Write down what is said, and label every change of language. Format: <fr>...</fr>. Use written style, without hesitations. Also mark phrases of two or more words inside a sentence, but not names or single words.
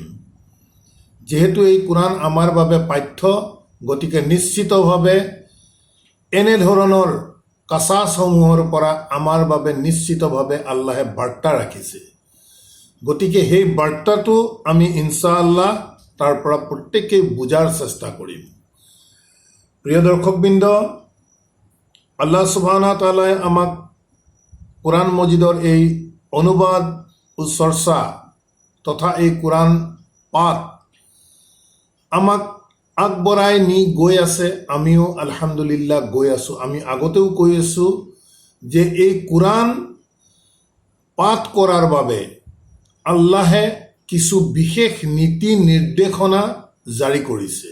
<as>যিহেতু এই কোৰআন আমাৰ বাবে পাঠ্য, গতিকে নিশ্চিতভাৱে এনেধৰণৰ কাছাছসমূহৰ পৰা আমাৰ বাবে নিশ্চিতভাৱে আল্লাহে বাৰ্তা ৰাখিছে। গতিকে সেই বাৰ্তাটো আমি ইনশাআল্লাহ তাৰ পৰা প্ৰত্যেকেই বুজাৰ চেষ্টা কৰিম। প্ৰিয় দৰ্শকবৃন্দ,</as> <ar>الله سبحانه وتعالى</ar> <as>আমাক কোৰআন মজিদৰ এই অনুবাদ চৰ্চা তথা এই কোৰআন পাঠ আমাক আগবঢ়াই নি গৈ আছে। আমিও আলহামদুলিল্লাহ গৈ আছোঁ। আমি আগতেও কৈ আছোঁ যে এই কোৰআন পাঠ কৰাৰ বাবে আল্লাহে কিছু বিশেষ নীতি নিৰ্দেশনা জাৰি কৰিছে।</as>